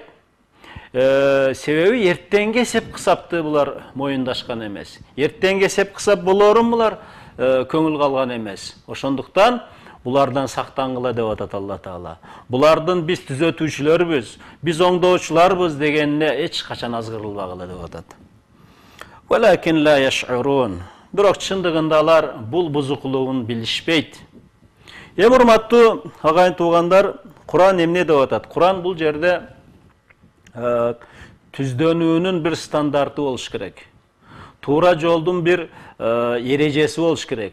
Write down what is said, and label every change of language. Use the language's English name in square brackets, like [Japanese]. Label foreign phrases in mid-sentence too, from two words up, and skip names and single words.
[Kyrgyz] Себеби эртеңге эсеп кысапты булар моюндашкан эмес. Эртеңге эсеп кысап болорун булар көңүл калган эмес. Ошондуктан булардан сактангыла деп атат Алла Таала. Булардын биз түзөтүүчүлөрбүз, биз оңдоочуларбыз дегенине эч качан азгырылбагыла деп атат. [Arabic] ولكن لا يشعرون. [Kyrgyz] Бирок чындыгында алар бул бузукулугун билишпейт. Эң урматтуу агайын туугандар, Куран эмне деп атат? Куран бул жерде түздөнүүнүн бир стандарты болуш керек. Туура жолдун бир эрежеси болуш керек.